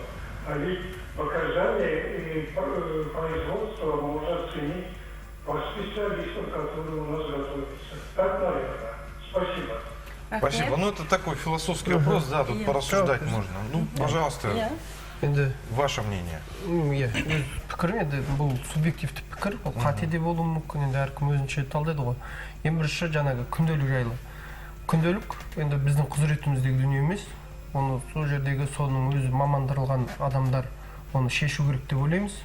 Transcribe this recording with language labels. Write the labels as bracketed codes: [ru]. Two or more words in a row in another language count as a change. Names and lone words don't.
[ru] А ведь показания и производство можно оценить по специалистам, которые у нас готовятся. Так, наверное. Спасибо. Спасибо. Ну, это такой философский вопрос, да, тут порассуждать можно. Ну, пожалуйста, [kk] Иә. Енді [ru] ваше мнение. [kk] иә өз пікірім енді бұл субъективті пікір, ол қате де болуы мүмкін, енді әркім өзінше талдайды ғой. Ең бірінші жаңағы күнделік жайлы. Күнделік енді біздің құзыретіміздегі дүние емес, оны сол жердегі соның өзі мамандырылған адамдар оны шешу керек деп ойлаймыз.